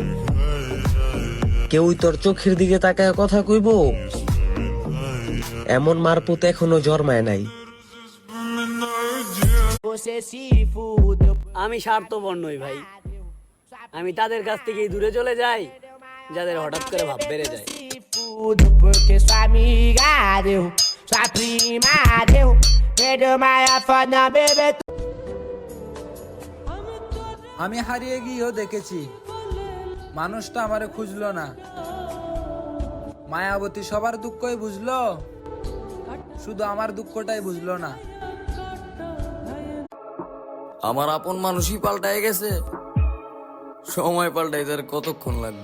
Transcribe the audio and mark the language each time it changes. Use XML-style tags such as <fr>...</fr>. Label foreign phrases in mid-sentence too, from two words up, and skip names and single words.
<bn>কেউই তোর চোখের দিকে তাকায় কথা কইব এমন মারপুত এখনো জন্মায় নাই। আমি স্বার্থপর নই ভাই, আমি তাদের কাছ থেকেই দূরে চলে যাই যাদের হঠাৎ করে ভাব বেড়ে যায়।</bn> <pt>Porque sua amiga deu, sua prima deu, perdeu mais foda, bebê.</pt> <bn>আমি হারিয়ে গিয়েও দেখেছি মানুষটা আমারে খুঁজলো না। মায়াবতী সবার দুঃখই বুঝলো, শুধু আমার দুঃখটাই বুঝলো না। আমার আপন মানুষই পাল্টায় গেছে, সময় পাল্টাইতে আর কতক্ষণ লাগবে?</bn>